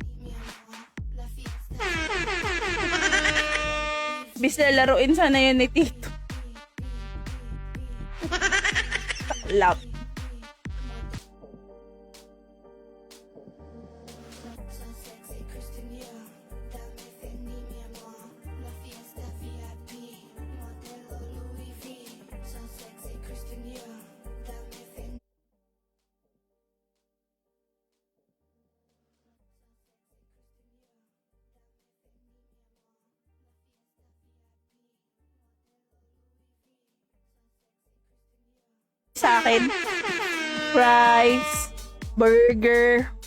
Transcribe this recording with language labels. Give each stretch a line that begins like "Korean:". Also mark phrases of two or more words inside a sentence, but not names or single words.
Filipino: Bis na laruin sana yun ni Tito.
English: Love. So sexy, Christian Dior.
Spanish: Dame Fendi, mi amor. La fiesta VIP.
English: Modelo Louis V. So sexy, Christian Dior.
Spanish: Dame Fendi.
Filipino: Sa akin,
English: fries, burger.